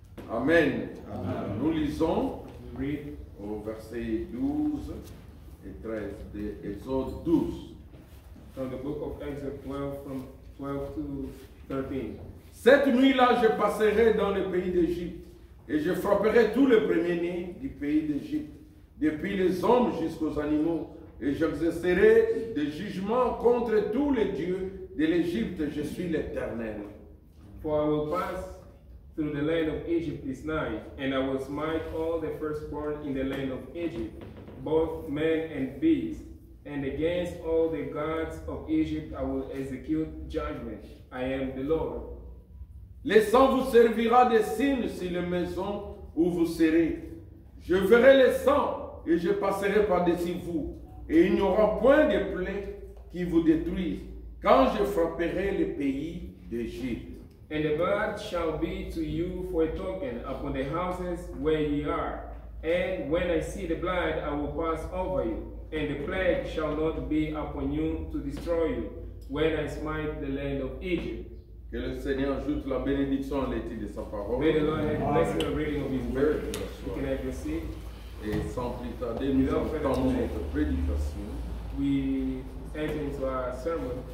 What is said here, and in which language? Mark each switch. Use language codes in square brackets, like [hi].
[fr] Amen. Nous lisons au verset 12 et 13 de Exode 12. [en] From the book of Exodus 12, from 12 to 13. [fr] Cette nuit-là, je passerai dans le pays d'Égypte, et je frapperai tous les premiers-nés du pays d'Égypte, depuis les hommes jusqu'aux animaux, et j'exercerai des jugements contre tous les dieux de l'Égypte. Je suis l'Éternel. [en] For I will pass through the land of Egypt this night, and I will smite all the firstborn in the land of Egypt, both men and beasts. And against all the gods of Egypt I will execute judgment. I am the Lord. [fr] Le sang vous servira de signe sur les maisons où vous serez. Je verrai le sang et je passerai par-dessus vous. Et il n'y aura point de plaie qui vous détruise quand je frapperai le pays d'Égypte. [en] And the blood shall be to you for a token upon the houses where ye are. And when I see the blood, I will pass over you. And the plague shall not be upon you to destroy you, when I smite the land of Egypt. [fr] Que le Seigneur ajoute la bénédiction à l'étude de sa parole. [en] May the Lord have blessed the reading of His word. You can have your seat. [fr] Et sans plus tarder, nous entendons notre prédication [en] We enter into our sermon